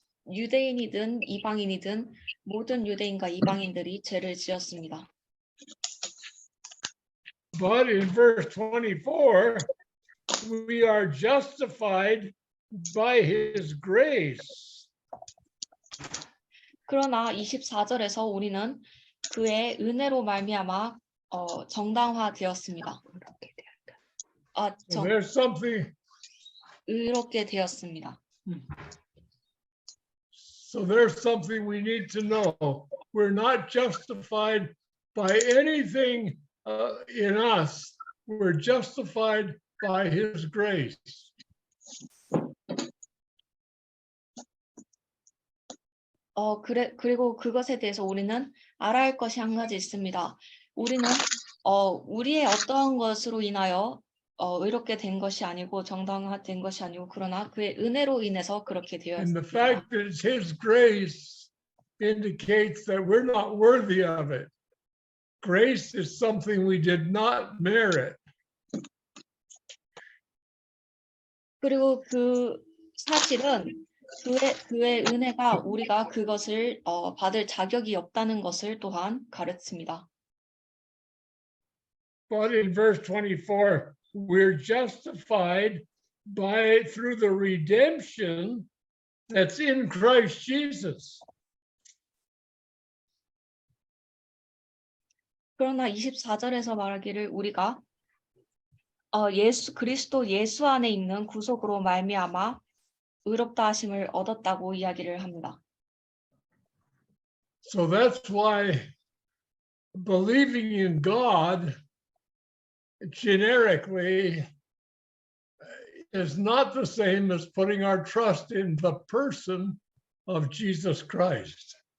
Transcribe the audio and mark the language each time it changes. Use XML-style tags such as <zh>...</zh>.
<ko>유대인이든 이방인이든 모든 유대인과 이방인들이 죄를 지었습니다.</ko> <en>But in verse 24, we are justified by his grace.</en> <ko>그러나 24절에서 우리는 그의 은혜로 말미암아 정당화되었습니다.</ko> <en>So there's something.</en> <ko>의롭게 되었습니다.</ko> <en>So there's something we need to know. We're not justified by anything in us. We're justified by his grace.</en> <ko>그리고 그것에 대해서 우리는 알아야 할 것이 한 가지 있습니다. 우리는 우리의 어떠한 것으로 인하여 의롭게 된 것이 아니고 정당화된 것이 아니고 그러나 그의 은혜로 인해서 그렇게</ko> <en>And the</en> <ko>되었습니다.</ko> <en>fact that it's his grace indicates that we're not worthy of it. Grace is something we did not merit.</en> <ko>그리고 그 사실은 그의 은혜가 우리가 그것을 받을 자격이 없다는 것을 또한 가르칩니다.</ko> <en>But in verse 24, we're justified through the redemption that's in Christ Jesus.</en> <ko>그러나 24절에서 말하기를 우리가 그리스도 예수 안에 있는 구속으로 말미암아 의롭다 하심을 얻었다고 이야기를 합니다.</ko> <en>So that's why believing in God generically is not the same as putting our trust in the person of Jesus Christ.</en>